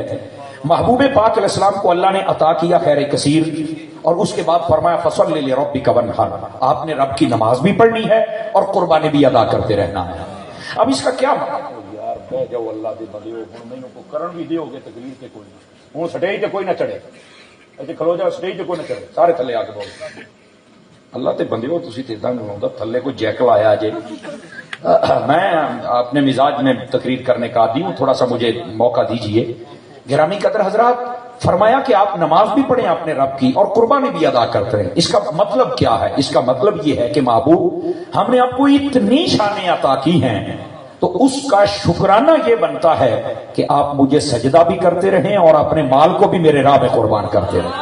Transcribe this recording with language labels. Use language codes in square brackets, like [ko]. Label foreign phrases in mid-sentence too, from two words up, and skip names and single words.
[ur] محبوب پاک [ar] علیہ السلام [ur] کو اللہ نے عطا کیا خیر کثیر، اور اس کے بعد فرمایا [ar] فصل لربک وانحر، [ur] آپ نے رب کی نماز بھی پڑھنی ہے اور قربانی بھی ادا کرتے رہنا ہے۔ اب اس کا کیا [pa] یار کہہ جاؤ اللہ دے بندے ہن مینوں کو کرن بھی دیو گے تقریر تے کوئی نہیں، ہن سٹیج تے کوئی نہ چڑھے، ایتھے کھلو جا سٹیج تے کوئی نہ چڑھے، سارے تھلے آ کے بولو اللہ تے بندیو تسی تے اداں نہیں ہوندا، تھلے کوئی جیک لایا جے۔ [ur] میں اپنے مزاج میں تقریر کرنے کا عادی ہوں، تھوڑا سا مجھے موقع دیجئے۔ گرامی قدر حضرات، فرمایا کہ آپ نماز بھی پڑھیں اپنے رب کی اور قربانی بھی ادا کرتے رہیں۔ اس کا مطلب کیا ہے؟ اس کا مطلب یہ ہے کہ محبوب ہم نے آپ کو اتنی شانیں عطا کی ہیں تو اس کا شکرانہ یہ بنتا ہے کہ آپ مجھے سجدہ بھی کرتے رہیں اور اپنے مال کو بھی میرے راہ میں قربان کرتے رہیں۔